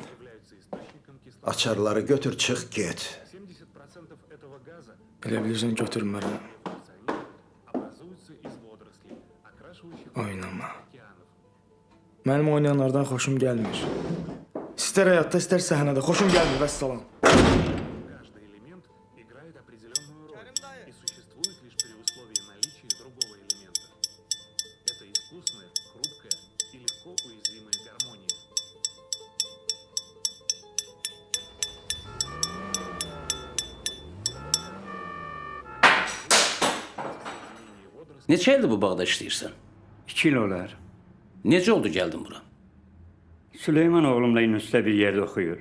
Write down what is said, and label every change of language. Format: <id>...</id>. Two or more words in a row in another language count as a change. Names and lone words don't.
<az>Açarları götür, çıx, get. Elə bilirsən götürmərəm. Oynama. Mənim oynayanlardan xoşum gəlmir. İstər həyatda, istər səhnədə xoşum gəlmir, vəssalam.</az> <ru>Каждый элемент играет определенную роль и существует лишь при условии наличия другого элемента. Это искусная, хрупкая и легко уязвимая гармония.</ru> <az>Neçə ildir bu bağda işləyirsən? 2 il olar. Necə oldu gəldin bura? Süleyman oğlumla üniversitede bir yerde oxuyur.</az>